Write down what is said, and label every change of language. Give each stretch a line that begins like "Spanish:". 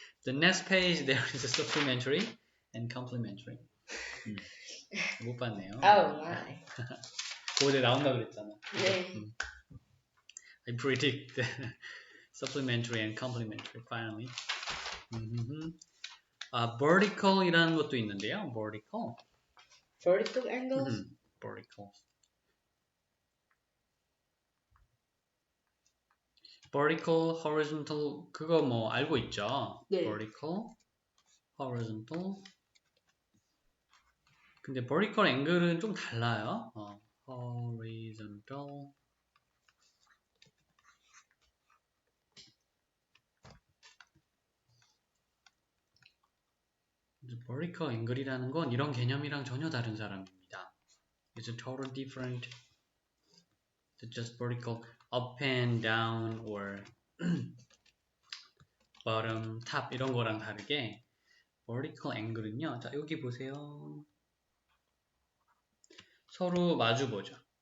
English: The next page there is a supplementary and complementary.
Korean: 못 봤네요.
English: Oh my.
Korean: 그거 나온다 그랬잖아. 네.
English: I predict the supplementary and complementary finally.
Korean: Vertical이라는 것도 있는데요.
English: Vertical. Vertical angles? Vertical. Vertical, horizontal
Korean: 그거 뭐 알고 있죠? 네.
English: Vertical, horizontal.
Korean: 근데 vertical angle은 좀 달라요.
English: Horizontal.
Korean: vertical angle이라는 건 이런 개념이랑 전혀 다른 사람입니다.
English: It's a total different. It's just vertical, up and down or bottom, top
Korean: 이런 거랑 다르게 vertical angle은요. 자 여기 보세요. 서로 마주 보죠.